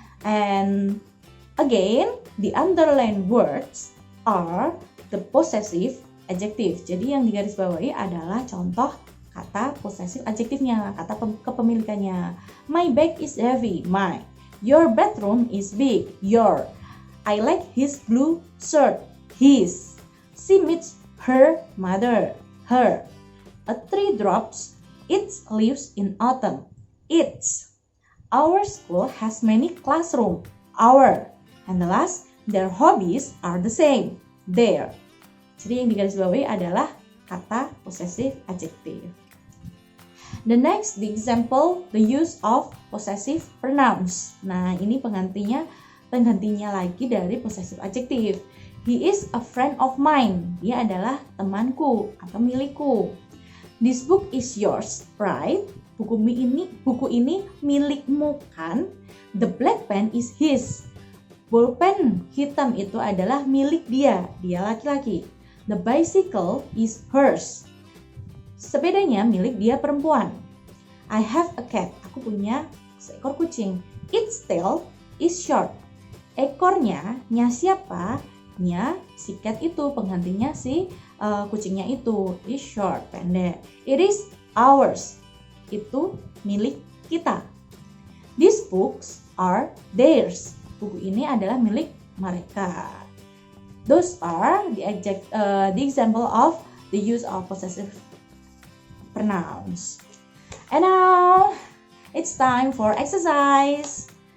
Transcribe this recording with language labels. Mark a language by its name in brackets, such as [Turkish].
[English] And again, the underlined words are the possessive adjective. [Indonesian] Jadi yang digarisbawahi adalah contoh kata possessive adjektifnya, kata kepemilikannya. [English] My bag is heavy, my. Your bedroom is big, your. I like his blue shirt, his. She meets her mother, her. A tree drops its leaves in autumn, its. Our school has many classrooms, our. And the last, their hobbies are the same, their. [Indonesian] Jadi yang digarisbawahi adalah kata possessive adjective. [English] The next, the example, the use of possessive pronouns. [Indonesian] Nah, ini penggantinya lagi dari possessive adjective. [English] He is a friend of mine. [Indonesian] Dia adalah temanku atau milikku. [English] This book is yours, right? [Indonesian] Buku ini milikmu kan? [English] The black pen is his. [Indonesian] Bolpen hitam itu adalah milik dia laki-laki. [English] The bicycle is hers. [Indonesian] Sepedanya milik dia perempuan. [English] I have a cat. [Indonesian] Aku punya seekor kucing. [English] Its tail is short. [Indonesian] Ekornya siapa? Si cat itu, penggantinya si kucingnya itu [English] is short, [Indonesian] pendek. [English] It is ours. [Indonesian] Itu milik kita. [English] These books are theirs. [Indonesian] Buku ini adalah milik mereka. [English] Those are the example of the use of possessive pronouns. And now it's time for exercise.